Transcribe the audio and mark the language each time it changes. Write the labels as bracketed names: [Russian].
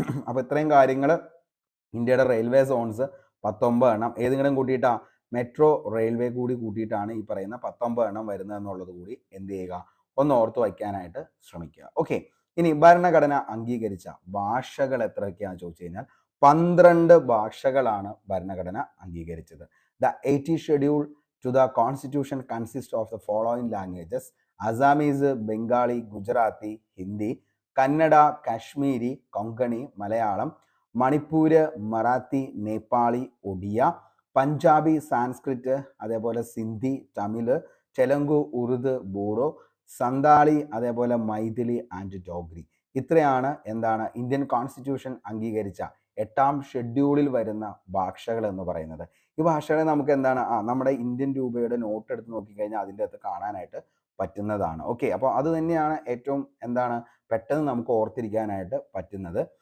[Malayalam] അപ്പോൾ ഇത്രയും കാര്യങ്ങൾ ഇന്ത്യയുടെ റെയിൽവേ സോൺസ് 19 എണ്ണം ഏതെങ്കിലും കൂട്ടിയിട്ടാ മെട്രോ റെയിൽവേ കൂടി കൂട്ടിയിട്ടാണ് ഈ പറയുന്ന 19 എണ്ണം വരുന്നത് എന്നുള്ളത് കൂടി എന്ത് ചെയ്യുക, ഒന്ന് ഓർത്ത് വയ്ക്കാനായിട്ട് ശ്രമിക്കുക. ഓക്കെ, ഇനി ഭരണഘടന അംഗീകരിച്ച ഭാഷകൾ എത്രയൊക്കെയാണെന്ന് ചോദിച്ചു കഴിഞ്ഞാൽ 12 ഭാഷകളാണ് ഭരണഘടന അംഗീകരിച്ചത്. [English] the 80th schedule to the constitution consists of the following languages: Assamese, Bengali, Gujarati, Hindi, Kannada, Kashmiri, Konkani, Malayalam, Manipuri, Marathi, Nepali, Odia, Punjabi, Sanskrit, [Malayalam] അതേപോലെ സിന്ധി, തമിഴ്, തെലുങ്ക്, ഉറുദു, ബോഡോ, സന്താളി, അതേപോലെ മൈഥിലി ആൻഡ് ഡോഗ്രി. ഇത്രയാണ് എന്താണ് ഇന്ത്യൻ കോൺസ്റ്റിറ്റ്യൂഷൻ അംഗീകരിച്ച 8ാം ഷെഡ്യൂളിൽ വരുന്ന ഭാഷകൾ എന്ന് പറയുന്നത്. ഈ ഭാഷകളെ നമുക്ക് എന്താണ് നമ്മുടെ ഇന്ത്യൻ രൂപയുടെ നോട്ട് എടുത്ത് നോക്കിക്കഴിഞ്ഞാൽ അതിൻ്റെ അകത്ത് കാണാനായിട്ട് പറ്റുന്നതാണ്. ഓക്കെ, അപ്പോൾ അത് തന്നെയാണ് ഏറ്റവും എന്താണ് പെട്ടെന്ന് നമുക്ക് ഓർത്തിരിക്കാനായിട്ട് പറ്റുന്നത്.